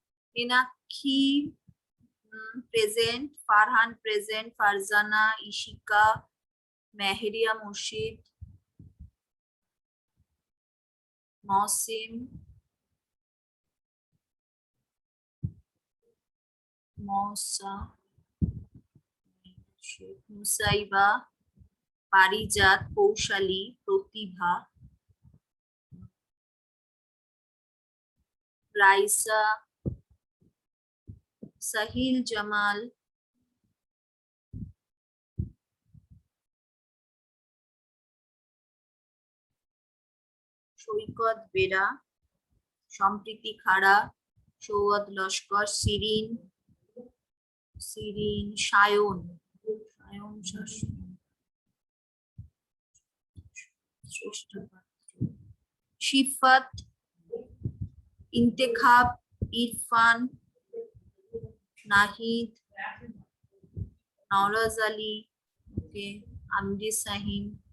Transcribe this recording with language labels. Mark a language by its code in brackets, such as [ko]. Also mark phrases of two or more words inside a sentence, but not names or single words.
[en] Meenakshi present, Farhan present, Farzana, Ishika, Meheria Murshid, Mosim, Mosa, Musaiba, Parijat, Kaushali, Pratibha, Raisa, Sahil Jamal, [bn] সৈকত বেরা, সম্প্রীতি খাড়া, সৌগত লস্কর, শিরিন, সায়ন, শিফাত, ইন্তেখাব, ইরফান, নাহিদ, নওরাজ আলী, ওকে, আমরি সাহিন,